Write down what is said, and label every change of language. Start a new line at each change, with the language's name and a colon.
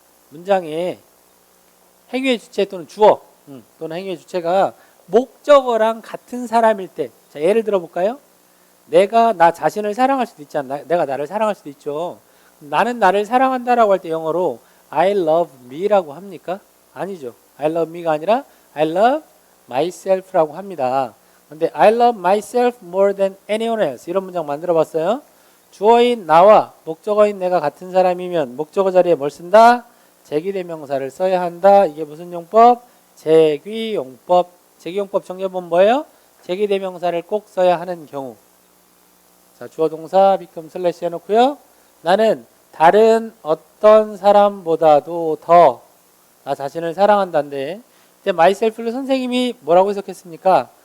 Korean: 문장에 행위의 주체 또는 주어 또는 행위의 주체가 목적어랑 같은 사람일 때 자, 예를 들어 볼까요? 내가 나 자신을 사랑할 수도 있지 않나? 내가 나를 사랑할 수도 있죠. 나는 나를 사랑한다라고 할 때 영어로
English: I love me
Korean: 라고 합니까? 아니죠.
English: I love me
Korean: 가 아니라
English: I love myself
Korean: 라고 합니다.
English: 근데 I love myself more than anyone else
Korean: 이런 문장 만들어 봤어요. 주어인 나와 목적어인 내가 같은 사람이면 목적어 자리에 뭘 쓴다? 제기대명사를 써야 한다. 이게 무슨 용법? 제기용법. 제기용법 정리해보면 뭐예요? 제기대명사를 꼭 써야 하는 경우. 자, 주어 동사 become 슬래시 해놓고요. 나는 다른 어떤 사람보다도 더 나 자신을 사랑한다는데 이때 myself를 선생님이 뭐라고 해석했습니까?